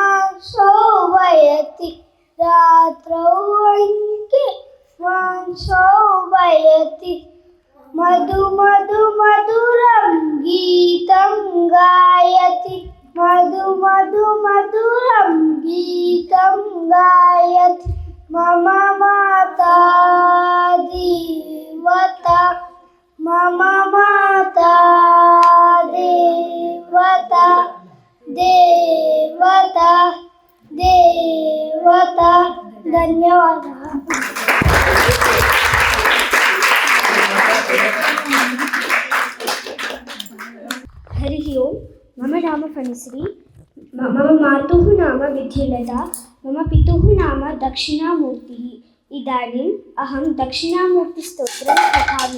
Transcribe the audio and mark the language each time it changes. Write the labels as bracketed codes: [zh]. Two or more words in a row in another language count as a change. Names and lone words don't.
[sa] శోభయతి రాత్రౌ అంకే మా శోభయతి మధు మధు మధురం గీతం గాయతి మధు మధు మధురం గీతం గాయతి మమ మాతా దేవత మమ మాతా దేవత దేవత దేవత. [te] ధన్యవాదాలు. [sa] हरि ओम. मम नाम फणिश्री. मम मातुः नाम विद्युलता. मम पितुः नाम दक्षिणामूर्तिः. इदानीम् अहं दक्षिणामूर्तिस्तोत्रं पठामि.